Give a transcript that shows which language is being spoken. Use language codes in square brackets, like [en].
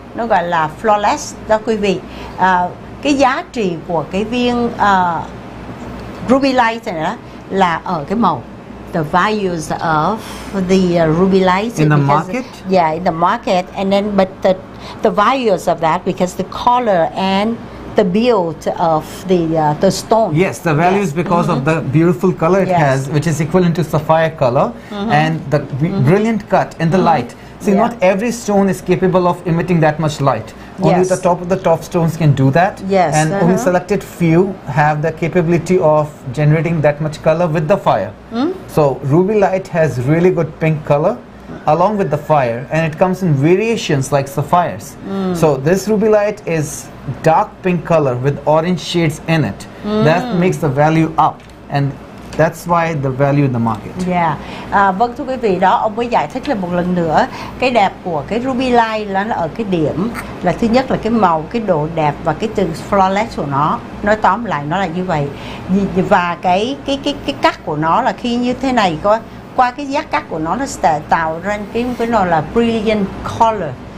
[vi] nó gọi là flawless đó quý vị. Cái giá trị của cái viên ruby light này đó là ở cái màu. [en] The values of the ruby light in the market. Yeah, in the market, and then but the values of that because the color and the build of the stone. Yes, the value is because of the beautiful color it has, which is equivalent to sapphire color, and the brilliant cut in the light. See, not every stone is capable of emitting that much light. Only the top of the top stones can do that. Yes. And only selected few have the capability of generating that much color with the fire. So ruby light has really good pink color along with the fire, and it comes in variations like sapphires. So this ruby light is dark pink color with orange shades in it. That makes the value up, and that's why the value in the market. Yeah. [vi] Vâng, thưa quý vị, đó ông mới giải thích lên một lần nữa. Cái đẹp của cái ruby light là nó ở cái điểm là thứ nhất là cái màu, cái độ đẹp và cái từ flawless của nó. Nói tóm lại nó là như vậy. Và cái cắt của nó là khi như thế này, qua cái giác cắt của nó sẽ tạo ra cái nó là brilliant color.